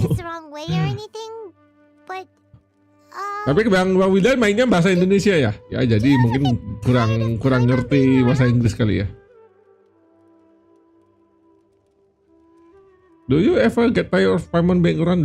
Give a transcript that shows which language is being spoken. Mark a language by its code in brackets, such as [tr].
[en] it's the wrong way or anything, but [id] tapi Bang Wildan mainnya bahasa Indonesia ya? Ya jadi mungkin kurang ngerti bahasa Inggris kali ya. [en] Do you ever get tired of Paimon being around?